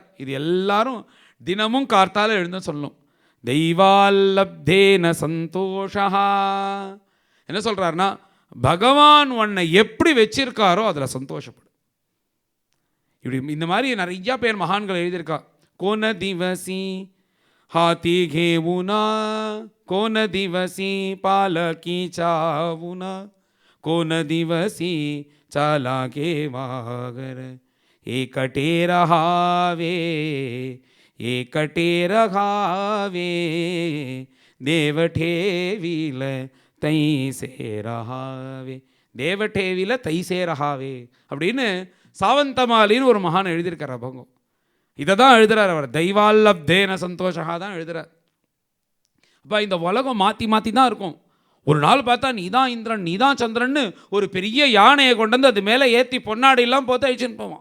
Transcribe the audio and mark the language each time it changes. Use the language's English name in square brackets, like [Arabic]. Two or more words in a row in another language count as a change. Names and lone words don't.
[Tamil] இது எல்லாரும் தினமும் கார்த்தால எழுந்து சொல்லணும். [Sanskrit] दैवाल्लब्धेन सन्तोषः. [Tamil] என்ன சொல்கிறாருன்னா பகவான் உன்னை எப்படி வச்சிருக்காரோ அதில் சந்தோஷப்படும். இப்படி இந்த மாதிரி நிறையா பேர் மகான்கள் எழுதியிருக்கா. [Marathi] कोण दिवशी हाथी घेऊना कोण दिवसी पालकी चावुना कोण दिवसी चाला घेवागर एकटे रहावे देव ठेविल तैसे रहावे देव ठेविल तैसे रहावे [Tamil] அப்படின்னு சாவந்தமாலின்னு ஒரு மகான் எழுதியிருக்கார் அபங்கம். இதை தான் எழுதுறார் அவர். [Sanskrit] दैवाल्लब्धेन सन्तोषः [Tamil] தான் எழுதுறார். அப்போ இந்த உலகம் மாற்றி மாற்றி தான் இருக்கும். ஒரு நாள் பார்த்தா நீ தான் இந்திரன் நீ தான் சந்திரன்னு ஒரு பெரிய யானையை கொண்டு வந்து அது மேலே ஏற்றி பொன்னாடிலாம் போட்டு அழிச்சுன்னு போவான்.